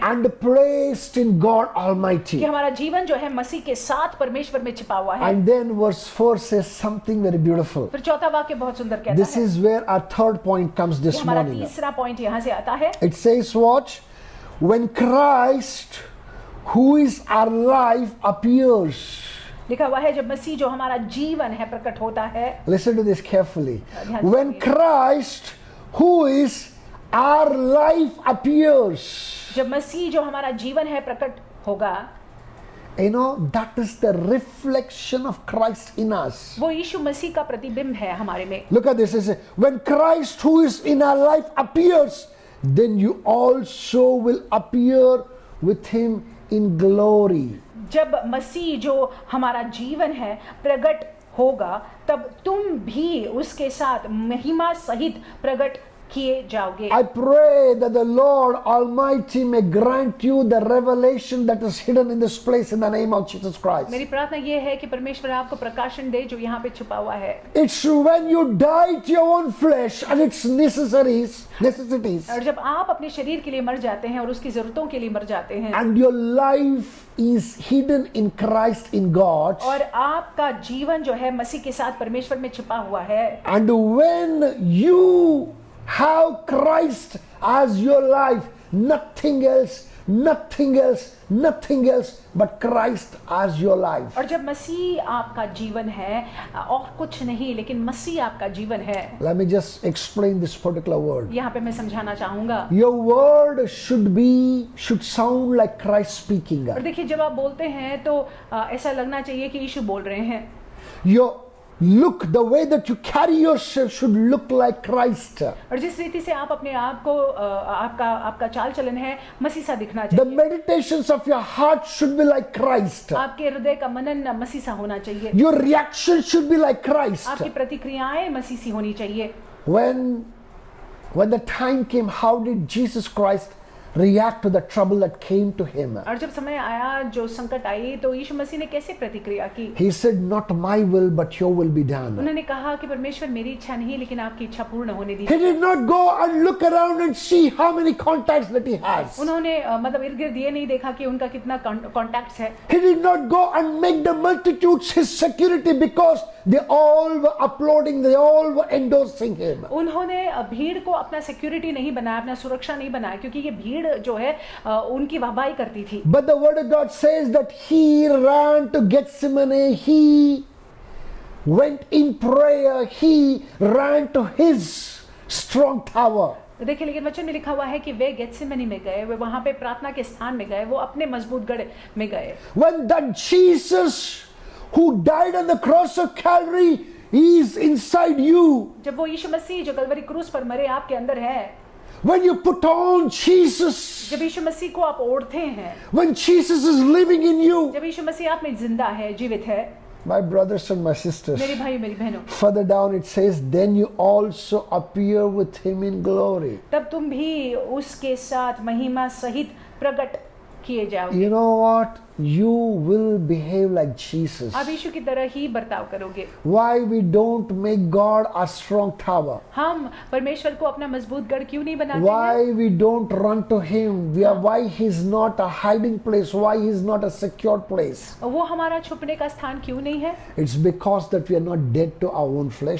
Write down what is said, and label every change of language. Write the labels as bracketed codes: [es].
[en] And placed in God Almighty. [hi] कि हमारा जीवन जो है मसीह के साथ परमेश्वर में छिपा हुआ है। [en] And then verse 4 says something very beautiful. [hi] फिर चौथा वाक्य बहुत सुंदर कहता [en] This [hi] है। [en] is where our third point comes this [hi] हमारा [en] morning. [hi] तीसरा पॉइंट यहाँ से आता है। [en] It says what? When Christ, who is our life, appears. [hi] लिखा हुआ है जब मसीह जो हमारा जीवन है प्रकट होता है। [en] Listen to this carefully. [hi] ध्यान से [en] When Christ, who is our life, appears. [hi] जब मसीह जो हमारा जीवन है प्रकट होगा, [en] You know, that is the reflection of Christ in us. [hi] वो यीशु मसीह का प्रतिबिंब है हमारे में। [en] Look at this. It says, when Christ, who is in our life, appears, then you also will appear with him in glory. [hi] जब मसीह जो हमारा जीवन है प्रकट होगा, तब तुम भी उसके साथ महिमा सहित प्रकट किए जाओगे। [en] I pray that the Lord Almighty may grant you the revelation that is hidden in this place in the name of Jesus Christ. [hi] मेरी प्रार्थना ये है कि परमेश्वर आपको प्रकाशन दे जो यहाँ पे छुपा हुआ है। [en] It's when you die to your own flesh and its necessities, [hi] और जब आप अपने शरीर के लिए मर जाते हैं और उसकी जरूरतों के लिए मर जाते हैं, [en] and your life is hidden in Christ in God, [hi] और आपका जीवन जो है मसीह के साथ परमेश्वर में छुपा हुआ है, [en] and when you have Christ as your life, nothing else nothing else but Christ as your life. [hi] और जब मसीह आपका जीवन है और कुछ नहीं, लेकिन मसीह आपका जीवन है। [en] Let me just explain this particular word. [hi] यहाँ पे मैं समझाना चाहूंगा। [en] Your word should sound like Christ speaking. [hi] और देखिए, जब आप बोलते हैं तो ऐसा लगना चाहिए कि यीशु बोल रहे हैं। [en] Your look, the way that you carry yourself should look like Christ. [hi] और जिस रीति से आप अपने आप को आपका चाल चलन है मसीह सा दिखना [en] The [hi] चाहिए। [en] meditations of your heart should be like Christ. [hi] आपके हृदय का मनन मसीह सा होना चाहिए। [en] Your reaction should be like Christ. [hi] आपकी प्रतिक्रियाएं मसीह सी होनी चाहिए। [en] When the time came, how did Jesus Christ react to the trouble that came to him? [hi] और जब समय आया, जो संकट आई, तो यीशु मसीह ने कैसे प्रतिक्रिया की? [en] He said, not my will but your will be done. [hi] उन्होंने कहा कि परमेश्वर मेरी इच्छा नहीं लेकिन आपकी इच्छा पूर्ण होने [en] He [hi] दीजिए। [en] did not go and look around and see how many contacts that he has. [hi] उन्होंने मतलब इर्द गिर्द ये नहीं देखा कि उनका कितना कॉन्टैक्ट्स है। [en] He did not go and make the multitudes his security because they all were uploading, they all were endorsing him. [hi] उन्होंने भीड़ को अपना सिक्योरिटी नहीं बनाया, अपना सुरक्षा नहीं बनाया, क्योंकि ये भीड़ जो है उनकी वाहवाही करती थी। [en] But the word of God says that he ran to Gethsemane, he went in prayer, he ran to his strong tower. [hi] देखिए, लेकिन वचन में लिखा हुआ है कि वे गेत्सेमनी में गए, वे वहां पे प्रार्थना के स्थान में गए, वो अपने मजबूत गढ़ में गए। [en] When that Jesus who died on the cross of Calvary is inside you, [hi] जब वो यीशु मसीह जो कलवरी क्रूस पर मरे आपके अंदर है, [en] when you put on Jesus, [hi] जब यीशु मसीह को आप ओढ़ते हैं, [en] when Jesus is living in you, [hi] जब यीशु मसीह आप में जिंदा है, जीवित है, [en] my brothers and my sisters, [hi] मेरे भाई मेरी बहनों, [en] further down it says, then you also appear with him in glory. [hi] तब तुम भी उसके साथ महिमा सहित प्रकट किए जाओगे। [en] You know what? You will behave like Jesus. [hi] आप यीशु की तरह ही बर्ताव करोगे। [en] Why we don't make God a strong tower? [hi] हम परमेश्वर को अपना मजबूत गढ़ क्यों नहीं बनाते हैं? [en] Why we don't run to him? Why he's not a hiding place? Why he's not a secure place? [hi] वो हमारा छुपने का स्थान क्यों नहीं है? [en] It's because that we are not dead to our own flesh.